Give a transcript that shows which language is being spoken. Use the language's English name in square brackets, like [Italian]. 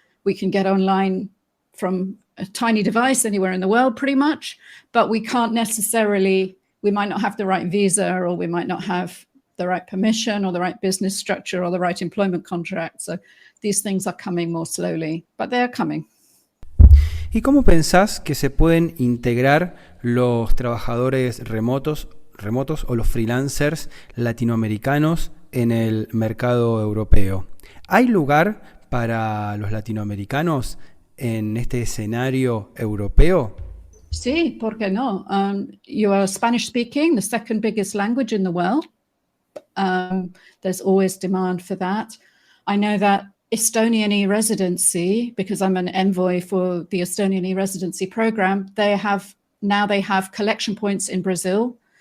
[English] We can get online from a tiny device anywhere in the world pretty much, but we can't necessarily, we might not have the right visa, or we might not have the right permission or the right business structure or the right employment contract. So these things are coming more slowly, but they're coming. [Spanish] ¿Y cómo pensás que se pueden integrar los trabajadores remotos o los freelancers latinoamericanos en el mercado europeo? ¿Hay lugar para los latinoamericanos en este escenario europeo? Sí, ¿por qué no? [English] You are Spanish speaking, the second biggest language in the world. There's always demand for that. I know that Estonian E-Residency, because I'm an envoy for the Estonian E-Residency program, they have collection points in Brazil.